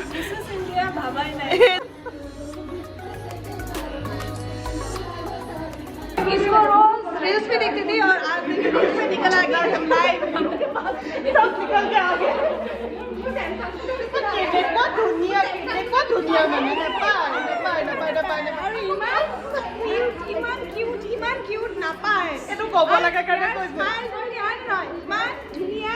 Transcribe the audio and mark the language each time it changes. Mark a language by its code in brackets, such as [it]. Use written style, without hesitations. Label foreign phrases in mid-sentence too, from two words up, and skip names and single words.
[as] ভাবাই নাই [hi] इसको रोज रील्स में देखती थी और आज रील्स में निकल आ गया हम लाइव सब निकल के आ गए देखो दुनिया में [as] আৰু ইমান কিউট নাপায় এইটো ক'ব লগা কাৰণে কৈছে স্মাইল কৰি আন নহয় ইমান ধুনীয়া